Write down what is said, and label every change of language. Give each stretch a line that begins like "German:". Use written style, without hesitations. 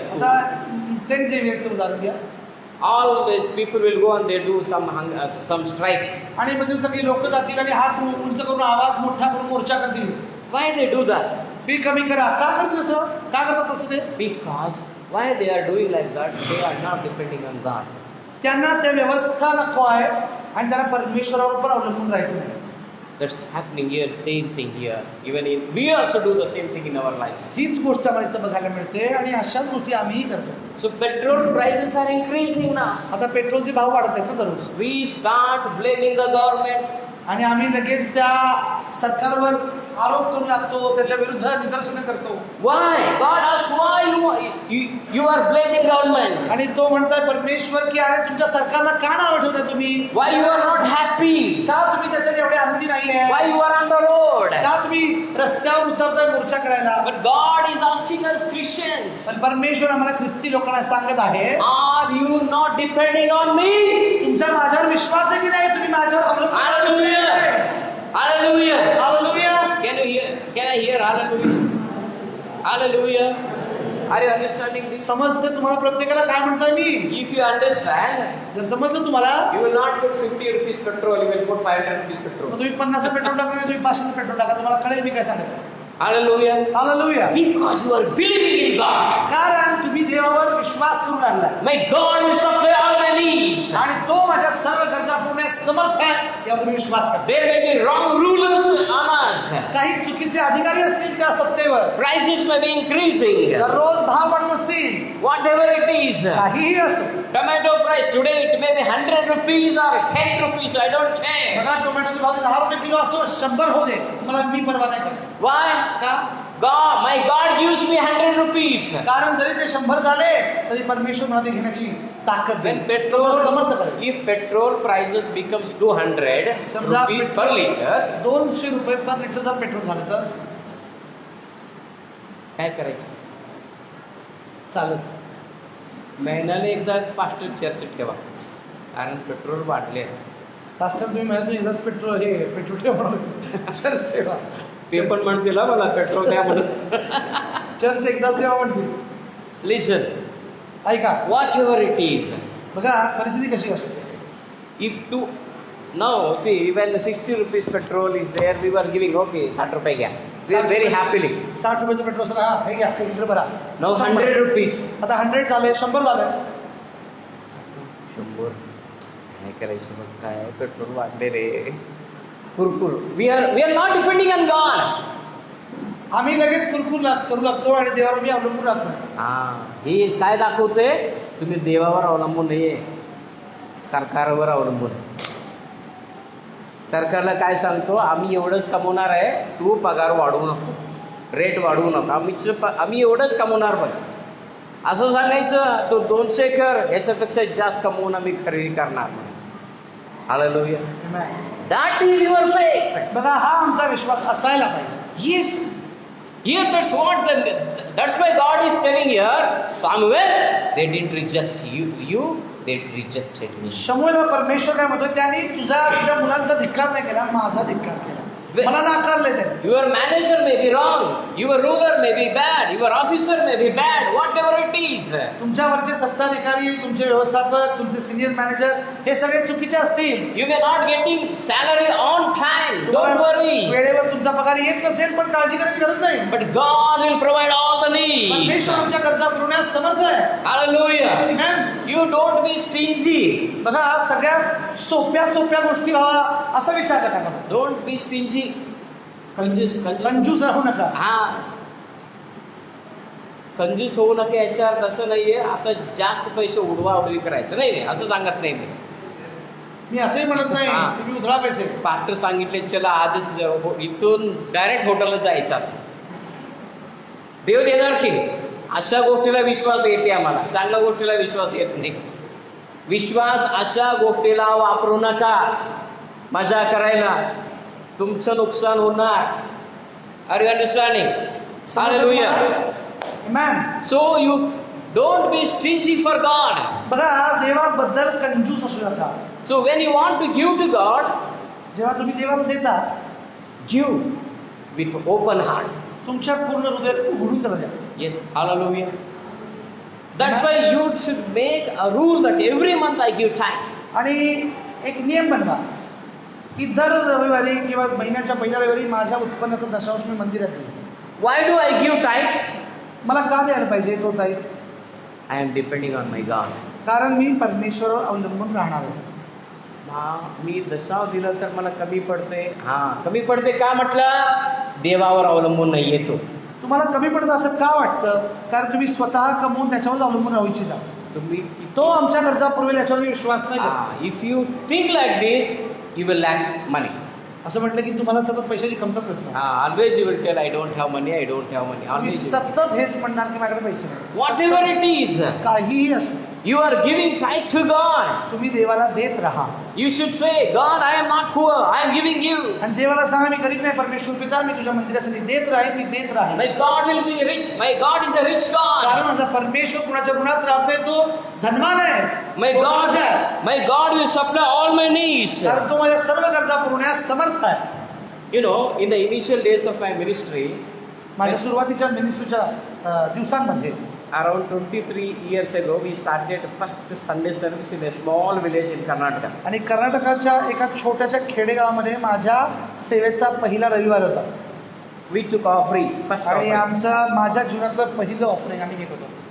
Marathi: आता सेंट झेवियरचं उदाहरण घ्या.
English: always people will go and they do some strike.
Marathi: आणि म्हणजे सगळी लोक जातील आणि हात उंच करून आवाज मोठा करून मोर्चा करतील.
English: Why they do that?
Marathi: Fee कमी करा. का करतील असं? का करतात असं ते?
English: Because why they are doing like that? They are not depending on God.
Marathi: त्यांना त्या व्यवस्था नको आहे आणि त्यांना परमेश्वरावर पण अवलंबून राहायचं नाही.
English: That's happening here, same thing here. Even we also do the same thing in our lives.
Marathi: हीच गोष्ट आम्हाला इथं बघायला मिळते आणि अशाच गोष्टी आम्हीही करतो.
English: So petrol prices are increasing now.
Marathi: आता पेट्रोलचे भाव वाढत आहेत ना दररोज.
English: We start blaming the government.
Marathi: आणि आम्ही लगेच त्या सरकारवर आरोप करू लागतो, त्याच्या विरुद्ध निदर्शनं करतो.
English: Why? God asks why you are blaming government.
Marathi: आणि तो म्हणताय परमेश्वर की अरे तुमच्या सरकारला का नाव ठेवताय तुम्ही?
English: Why you are not happy?
Marathi: का तुम्ही त्याच्याने एवढे आनंदी नाहीये?
English: Why you are on the road?
Marathi: का तुम्ही रस्त्यावर उतरताय मोर्चा करायला?
English: But God is asking us Christians,
Marathi: पण परमेश्वर आम्हाला ख्रिस्ती लोकांना सांगत आहे,
English: are you not depending on me?
Marathi: तुमचा माझ्यावर विश्वास आहे की नाही? तुम्ही माझ्यावर अवलंबून
English: Hallelujah! Hallelujah!
Marathi: Hallelujah.
English: Can you hear? Can I hear hallelujah? Hallelujah! Are you understanding this?
Marathi: समजते तुम्हाला प्रत्येकाला काय म्हणतोय मी?
English: If you understand,
Marathi: जर समजलं तुम्हाला,
English: you will not put 50 rupees petrol, you will put 500 rupees
Marathi: मग
English: petrol.
Marathi: तुम्ही 50 पेट्रोल टाका, तुम्ही 500 पेट्रोल टाका, तुम्हाला कळेल मी काय सांगत.
English: Hallelujah!
Marathi: Hallelujah.
English: Because you are believing in God.
Marathi: कारण तुम्ही देवावर विश्वास करू लागला
English: My God will supply all my needs.
Marathi: आणि तो माझ्या सर्व गरजा पुरवण्यास समर्थ आहे यावर तुम्ही विश्वास करा.
English: There may be wrong rulers on us.
Marathi: काही चुकीचे अधिकारी असतील त्या सत्तेवर,
English: Prices may be increasing.
Marathi: दररोज भाव वाढत असतील,
English: Whatever it is.
Marathi: काहीही असो.
English: Tomato price today it may be 100 rupees or 10 rupees. I don't care.
Marathi: बघा टोमॅटोचे भाव 10 रुपये किलो असो, 100 हो दे, मला मी परवा नाही करत.
English: Why?
Marathi: का?
English: God, my God gives me 100 rupees.
Marathi: कारण जरी ते 100 झाले तरी परमेश्वर मला ते घेण्याची ताकद
English: When
Marathi: देईल.
English: petrol,
Marathi: समर्थ करेल.
English: if petrol prices becomes 200
Marathi: समजा
English: rupees per liter,
Marathi: 200 रुपये पर लिटर जर पेट्रोल झालं तर काय करायचं? चालत. महिन्याला एकदा पास्टर चर्चेत ठेवा, कारण पेट्रोल वाढले. पास्टर तुम्ही म्हणत नाही, एकदाच पेट्रोल ठेवा म्हणून चर्च ठेवा. ते पण म्हणतील मला पेट्रोल द्या म्हणून. चर्च एकदाच ठेवा म्हणतील.
English: Listen,
Marathi: ऐका,
English: whatever it is,
Marathi: बघा परिस्थिती कशी असू.
English: if to now see when 60 rupees petrol is there, we were giving okay
Marathi: 60 रुपये घ्या,
English: we are very happily.
Marathi: 60 रुपयाचं पेट्रोल असं, हा हे घ्या, एक लिटर भरा. Now 100 rupees. आता 100 झाले, 100 झाले. 100 काय करायचं? मग काय पेट्रोल वाढले रे, कुरकुर. We are not depending on God. आम्ही लगेच कुरकुर करू लागतो आणि देवावर मी अवलंबून राहत नाही. हे काय दाखवते? तुम्ही देवावर अवलंबून नाहीये, सरकारवर अवलंबून आहे. सरकारला काय सांगतो? आम्ही एवढंच कमवणार आहे, तू पगार वाढवू नको, रेट वाढवू नको, आम्ही एवढंच कमवणार बघ असं सांगायचं. तो 200 कर, याच्यापेक्षा जास्त कमवून आम्ही खरेदी करणार.
English: Hallelujah. That is your faith.
Marathi: बघा हा आमचा विश्वास असायला पाहिजे.
English: Yes. Here that's why God is telling here, Samuel, they didn't reject you, they rejected me.
Marathi: शमूएल परमेश्वर काय म्हणतो? त्याने तुझ्या मुलांचा धिक्कार नाही केला, माझा धिक्कार केला. मला नाकारले ते.
English: Your manager may be wrong, your ruler may be bad, your officer may be bad, whatever it is.
Marathi: तुमच्यावरचे सत्ताधिकारी, तुमचे व्यवस्थापक, तुमचे सिनियर मॅनेजर हे सगळे चुकीचे असतील.
English: You may not getting salary on time, don't worry.
Marathi: वेळेवर तुमचा पगार येत नसेल पण काळजी करायची गरज नाही.
English: But God will provide all the needs.
Marathi: परमेश्वर आमच्या गरजा पुरवण्यास समर्थ आहे.
English: Hallelujah. Amen. You don't be stingy.
Marathi: बघा सगळ्यात सोप्या गोष्टी व्हावा असा विचार नका करू.
English: Don't be stingy. कंजूस
Marathi: राहू नका. कंजूस होऊ नका याच्यावर तसं नाहीये आता जास्त पैसे उडवी करायचं नाही, असं सांगत नाही मी असंही म्हणत नाही तुम्ही उधळा पैसे. पास्टर सांगितले चला आजच इथून डायरेक्ट हॉटेलला जायचं, देव देणार की. अशा गोष्टीला विश्वास येते आम्हाला, चांगल्या गोष्टीला विश्वास येत नाही. विश्वास अशा गोष्टीला वापरू नका मजा करायला, तुमचं नुकसान होणार.
English: Are you understanding? Hallelujah. Amen. So you don't be stingy for God.
Marathi: बघा देवाबद्दल कंजूस असू नका.
English: so when you want to give to God,
Marathi: जेव्हा तुम्ही देवाला देता,
English: Give with open heart.
Marathi: तुमच्या पूर्ण हृदय उघडून त्याला द्या.
English: Yes, hallelujah. That's why you should make a rule that every month I give tithe.
Marathi: आणि एक नियम बनवा की दर रविवारी किंवा महिन्याच्या पहिल्या रविवारी माझ्या उत्पन्नाचा दशांश मी मंदिरात देईन.
English: Why do I give tithe?
Marathi: मला का द्यायला पाहिजे तो ताई?
English: I am depending on my God.
Marathi: कारण मी परमेश्वरावर अवलंबून राहणार आहे. मी दशाव दिलं तर मला कमी पडते. कमी पडते का म्हटलं? देवावर अवलंबून नाही येतो. तुम्हाला कमी पडत असं का वाटतं? कारण तुम्ही स्वतः कमवून त्याच्यावर अवलंबून राहू इच्छिता. तुम्ही तो आमच्या गरजा पुरवेल याच्यावर मी विश्वास नाही करत.
English: If you think like this you will lack money.
Marathi: असं म्हटलं की तुम्हाला सतत पैशाची कमतरता असणार.
English: Always you will tell I don't have money, I don't have money.
Marathi: तुम्ही सतत हेच म्हणणार की माझ्याकडे पैसे नाही.
English: whatever it is,
Marathi: काहीही असो,
English: you are giving tithe to God.
Marathi: तुम्ही देवाला देत राहा.
English: You should say, God, I am not poor, I am giving you.
Marathi: आणि देवाला सांगा मी गरीब नाही, परमेश्वर पिता मी तुझ्या मंदिरासाठी देत राहील, मी देत राहील.
English: My God will be rich. My God is a rich God.
Marathi: कारण माझा परमेश्वर कुणाच्या गुणात राहत नाही, तो धनवान आहे.
English: My God will supply all my needs.
Marathi: कारण तो माझ्या सर्व गरजा पुरवण्यास समर्थ आहे.
English: You know, in the initial days of my ministry,
Marathi: माझ्या सुरुवातीच्या मिनिस्ट्रीच्या दिवसांमध्ये
English: around 23 years ago, we started first Sunday service in a small village in Karnataka.
Marathi: आणि कर्नाटकाच्या एका छोट्याशा खेडेगावामध्ये माझ्या सेवेचा पहिला रविवार होता.
English: We took offering, first
Marathi: आणि
English: offering.
Marathi: माझ्या जीवनातलं पहिलं ऑफरिंग आम्ही घेत होतो.